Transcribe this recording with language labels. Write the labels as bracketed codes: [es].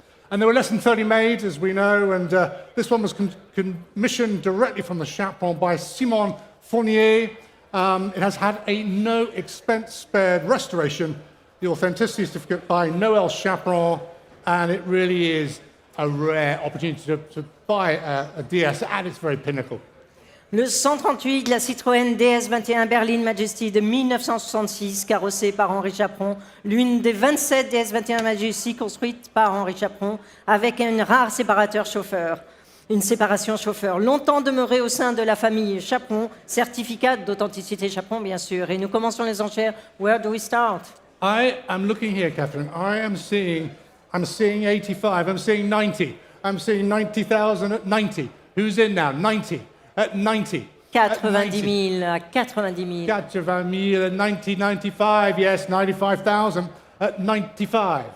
[en] And there were less than 30 made, as we know, and this one was commissioned directly from the Chaperon by Simon Fournier. It has had a no-expense-spared restoration, the authenticity certificate by Noël Chaperon, and it really is a rare opportunity to buy a DS at its very pinnacle. [fr] Le 138, la Citroën DS SM Majesty de 1966, carrossée par Henri Chaperon, l'une des 27 DS Majesty construites par Henri Chaperon, avec un rare séparateur chauffeur. Une séparation chauffeur, longtemps demeurée au sein de la famille Chaperon, certificat d'authenticité Chaperon, bien sûr. Et nous commençons les enchères. [en] Where do we start? I am looking here, Catherine. I'm seeing 85. I'm seeing 90. I'm seeing 90,000 at 90. Who's in now? 90. At 90. [fr] 90 000 à 90 000. [en] 90 000 at 90, 95. Yes, 95,000 at 95.